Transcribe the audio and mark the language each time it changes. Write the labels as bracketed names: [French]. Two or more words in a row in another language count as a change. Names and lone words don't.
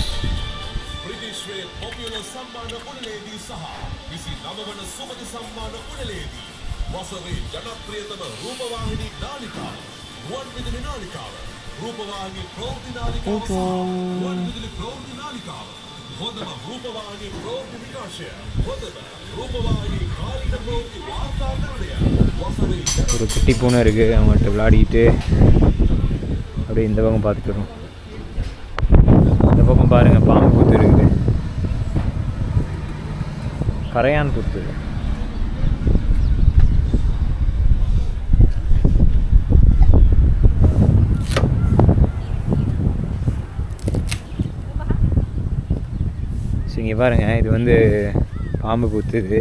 [Sinhala] ප්‍රදේශයේ පොපියුලර් සම්මාන උළෙලේදී සහ 29 වන සුමන සම්මාන උළෙලේදී වසරේ ජනප්‍රියතම රූපවාහිනී නාලිකාව ගුවන් විදුලි නාලිකාව රූපවාහිනී ප්‍රවෘත්ති නාලිකාව ගුවන් විදුලි ප්‍රවෘත්ති නාලිකාව හොඳම රූපවාහිනී ප්‍රවෘත්ති විකාශය හොඳම රූපවාහිනී කාලික ප්‍රවෘත්ති වාර්තාකරණය වසරේ [Tamil] ஒரு குட்டி பூனை இருக்குது. அவங்கள்ட்ட விளையாடிட்டு அப்படியே இந்த பக்கம் பார்த்துக்கிறோம். இந்த பக்கம் பாருங்கள் பாம்பு புத்து இருக்குது. கரையான் புத்து. ஸோ இங்கே பாருங்கள் இது வந்து பாம்பு புத்துது.